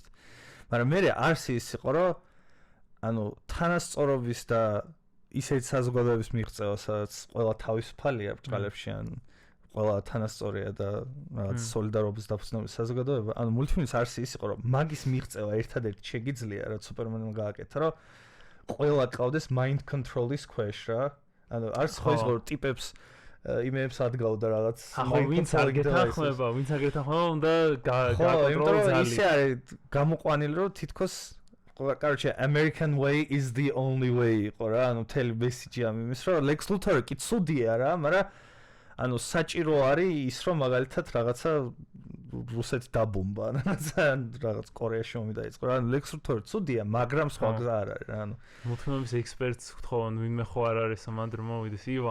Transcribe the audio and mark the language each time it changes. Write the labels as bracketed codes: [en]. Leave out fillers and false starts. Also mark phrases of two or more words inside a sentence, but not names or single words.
[ka] მაგრამ მე არც ის იყო, რომ ანუ თანასწორობის და ისეთი საზოგადოების მიღწევა, სადაც ყველა თავისუფალია ბრჭყალებში, ან ყველა თანასწორია და რაღაც სოლიდარობის დაფუძნების საზოგადოება. ანუ მულტფილმის არც ის იყო, რომ მაგის მიღწევა ერთადერთი შეგიძლია, რაც სუპერმენმა გააკეთა, რომ ყველა ყავდეს [en] mind control- [ka] ის ქვეშ რა. ანუ არც ხო ის რომ ტიპებს იმეებს ადგავდა რაღაც ვინც არ გეთანხმება, უნდა გაკონტროლოს ძალიან. ისე არის გამოყვანილი რომ თითქოს короче [en] American way is the only way [ka] იყო რა. ანუ მთელი მესიჯი ამ იმის რომ Lex Luthor კი ცუდია რა, მაგრამ ანუ საჭირო არის ის რომ მაგალითად რაღაცა რუსეთი დაბომბა, რაღაც კორეაში ომი დაიწყო რა. ანუ Lex Luthor ცუდია, მაგრამ სხვა გზა არ არის რა. ანუ მულტფილმის ექსპერტს ვთხოვან, ვინმე ხო არ არის მანდ მოვიდეს ივა.